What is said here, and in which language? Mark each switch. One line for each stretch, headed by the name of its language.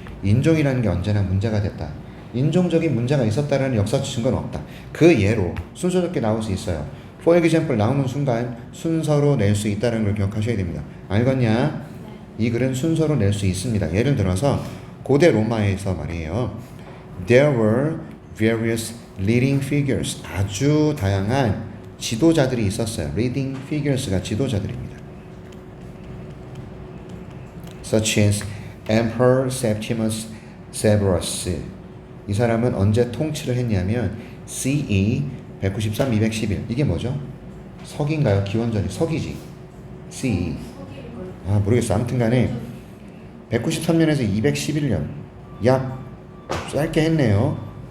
Korean: 인종이라는 게 언제나 문제가 됐다. 인종적인 문제가 있었다라는 역사적 증거는 없다. 그 예로 순서롭게 나올 수 있어요.
English: For example
Korean: 나오는 순간 순서로 낼 수 있다는 걸 기억하셔야 됩니다. 알겠냐? 이 글은 순서로 낼 수 있습니다. 예를 들어서 고대 로마에서 말이에요.
English: There were various leading figures.
Korean: 아주 다양한 지도자들이 있었어요. Leading figures가 지도자들입니다.
English: Such as Emperor Septimus Severus.
Korean: 이 사람은 언제 통치를 했냐면 CE 193-211. 이게 뭐죠? 서기인가요? 기원전이 서기지. CE. 아 모르겠어. 아무튼 간에 193년에서 211년. 약 짧게 했네요.